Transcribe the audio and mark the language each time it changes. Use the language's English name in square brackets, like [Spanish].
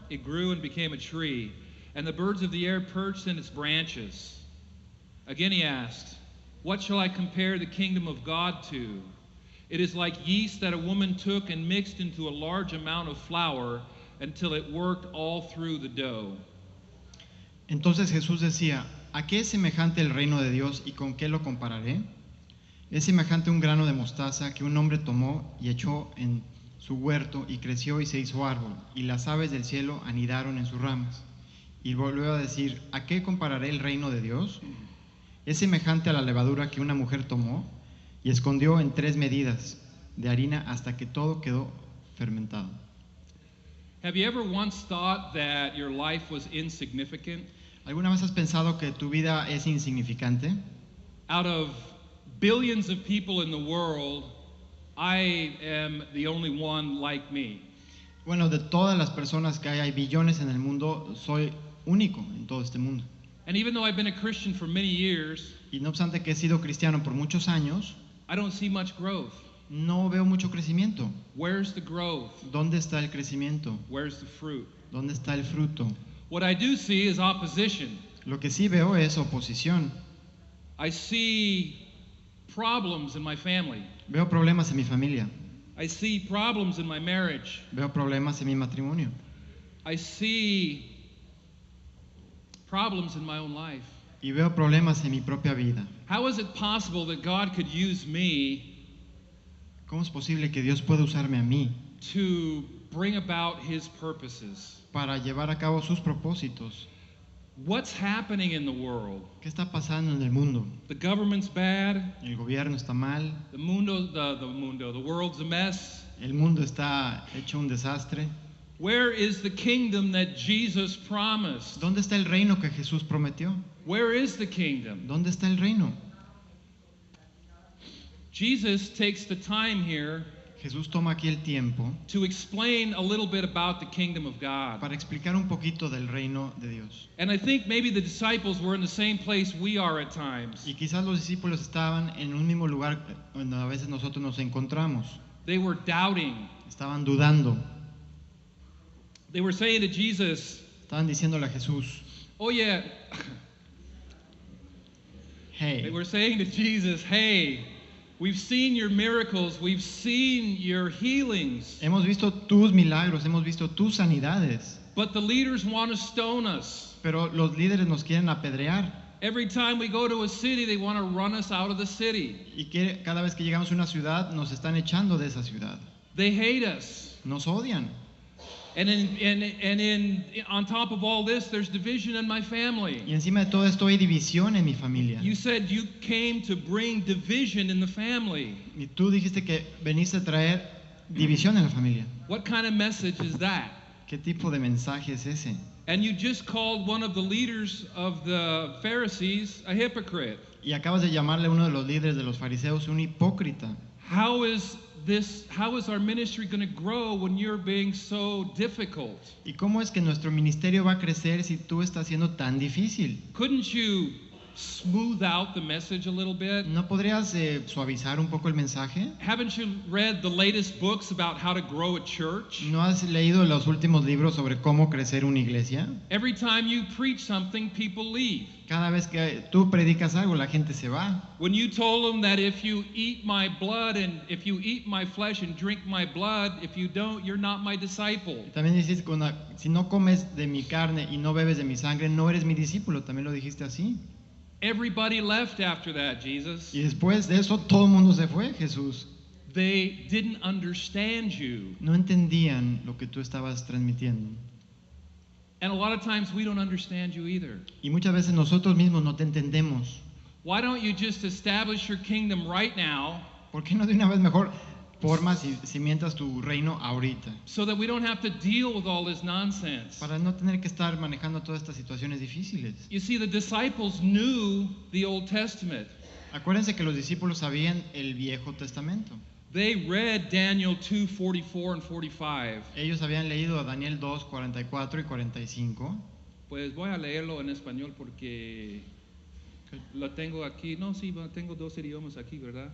[English] It grew and became a tree, and the birds of the air perched in its branches." Again he asked, "What shall I compare the kingdom of God to? It is like yeast that a woman took and mixed into a large amount of flour until it worked all through the dough." [Spanish] Entonces Jesús decía, ¿a qué es semejante el reino de Dios y con qué lo compararé? Es semejante a un grano de mostaza que un hombre tomó y echó en su huerto y creció y se hizo árbol, y las aves del cielo anidaron en sus ramas. Y volvió a decir, ¿a qué compararé el reino de Dios? Es semejante a la levadura que una mujer tomó y escondió en 3 medidas de harina hasta que todo quedó fermentado. [English] Have you ever once thought that your life was insignificant? [Spanish] ¿Alguna vez has pensado que tu vida es insignificante? [English] Out of billions of people in the world, I am the only one like me. [Spanish] Bueno, de todas las personas que hay billones en el mundo, soy único en todo este mundo. [English] And even though I've been a Christian for many years, [Spanish] Y no obstante que he sido cristiano por muchos años, [English] I don't see much growth. [Spanish] no veo mucho crecimiento. [English] Where's the growth? [Spanish] ¿Dónde está el crecimiento? [English] Where's the fruit? [Spanish] ¿Dónde está el fruto? [English] What I do see is opposition. [Spanish] Lo que sí veo es oposición. [English] I see problems in my family. [Spanish] Veo problemas en mi familia. [English] I see problems in my marriage. [Spanish] Veo problemas en mi matrimonio. [English] I see problems in my own life. [Spanish] Y veo problemas en mi propia vida. [English] How is it possible that God could use me [Spanish] ¿Cómo es posible que Dios pueda usarme a mí [English] to bring about His purposes? [Spanish] para llevar a cabo sus propósitos? [English] What's happening in the world? [Spanish] ¿Qué está pasando en el mundo? [English] The government's bad. [Spanish] El gobierno está mal. [English] The world's a mess. [Spanish] El mundo está hecho un desastre. [English] Where is the kingdom that Jesus promised? [Spanish] ¿Dónde está el reino que Jesús prometió? [English] Where is the kingdom? [Spanish] ¿Dónde está el reino? [English] Jesus takes the time here [Spanish] Jesús toma aquí el tiempo [English] to explain a little bit about the kingdom of God. [Spanish] para explicar un poquito del reino de Dios. [English] And I think maybe the disciples were in the same place we are at times. [Spanish] Y quizás los discípulos estaban en un mismo lugar donde a veces nosotros nos encontramos. [English] They were doubting. [Spanish] Estaban dudando. [English] They were saying to Jesus, [Spanish] Estaban diciéndole a Jesús, [English] oh yeah. They hey, were saying to Jesus, hey, we've seen your miracles, we've seen your healings, [Spanish] hemos visto tus milagros, hemos visto tus sanidades, [English] but the leaders want to stone us. [Spanish] pero los líderes nos quieren apedrear. [English] Every time we go to a city, they want to run us out of the city. [Spanish] Y que cada vez que llegamos a una ciudad, nos están echando de esa ciudad. [English] They hate us. [Spanish] Nos odian. [English] And on top of all this, there's division in my family. [Spanish] Y encima de todo esto hay división en mi familia. [English] You said you came to bring division in the family. [Spanish] Y tú dijiste que veniste a traer división en la familia. [English] What kind of message is that? [Spanish] ¿Qué tipo de mensaje es ese? [English] And you just called one of the leaders of the Pharisees a hypocrite. [Spanish] Y acabas de llamarle a uno de los líderes de los fariseos un hipócrita. [English] How is our ministry going to grow when you're being so difficult? [Spanish] ¿Y cómo es que nuestro ministerio va a crecer si tú estás siendo tan difícil? [English] Couldn't you smooth out the message a little bit? [Spanish] ¿No podrías suavizar un poco el mensaje? [English] Haven't you read the latest books about how to grow a church? [Spanish] ¿No has leído los últimos libros sobre cómo crecer una iglesia? [English] Every time you preach something, people leave. [Spanish] Cada vez que tú predicas algo, la gente se va. [English] When you told them that if you eat my blood and if you eat my flesh and drink my blood, if you don't, you're not my disciple. [Spanish] También dices, si no comes de mi carne y no bebes de mi sangre, no eres mi discípulo. También lo dijiste así. [English] Everybody left after that, Jesus. [Spanish] Y después de eso, todo el mundo se fue, Jesús. [English] They didn't understand you. [Spanish] No entendían lo que tú estabas transmitiendo. [English] And a lot of times we don't understand you either. [Spanish] Y muchas veces nosotros mismos no te entendemos. [English] Why don't you just establish your kingdom right now? [Spanish] ¿Por qué no de una vez mejor formas y cimientas tu reino ahorita, [English] so that we don't have to deal with all this nonsense. [Spanish] para no tener que estar manejando todas estas situaciones difíciles. [English] You see, the disciples knew the Old Testament. [Spanish] Acuérdense que los discípulos sabían el Viejo Testamento. [English] They read Daniel 2:44 and 45. [Spanish] Ellos habían leído a Daniel 2, 44 y 45. Pues voy a leerlo en español porque lo tengo aquí. No, sí, tengo dos idiomas aquí, ¿verdad?